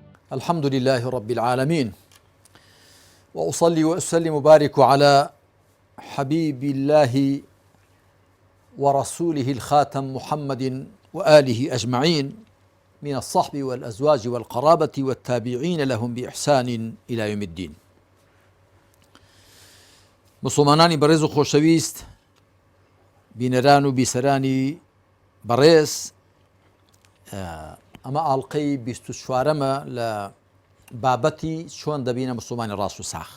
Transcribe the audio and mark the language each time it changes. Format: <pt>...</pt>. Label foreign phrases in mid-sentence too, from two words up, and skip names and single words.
<ar>الحمد لله رب العالمين، وأصلي وأسلم وبارك على حبيب الله ورسوله الخاتم محمد وآله أجمعين من الصحب والأزواج والقرابة والتابعين لهم بإحسان إلى يوم الدين.</ar> <ckb>مسلمانانی بەڕێز و خۆشەویست، بینەران و بیسەرانی بەڕێز، ئەمە ئاڵلقەی 24ەمە لە بابەتی چۆن دەبینە مسلمانی ڕاست و ساخ.</ckb>